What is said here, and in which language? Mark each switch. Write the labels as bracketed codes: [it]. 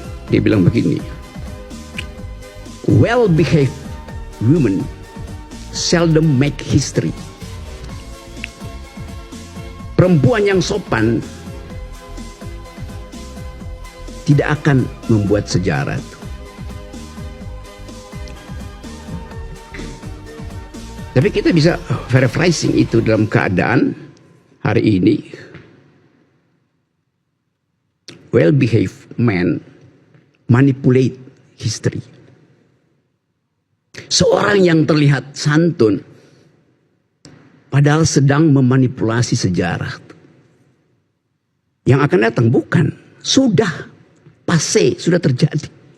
[id] Dia bilang begini, [en] well behaved women seldom make history. [id] Perempuan yang sopan tidak akan membuat sejarah. Tapi kita bisa verifying itu dalam keadaan hari ini. [en] Well behaved men manipulate history. [id] Seorang yang terlihat santun padahal sedang memanipulasi sejarah. Yang akan datang bukan, sudah passé, sudah terjadi.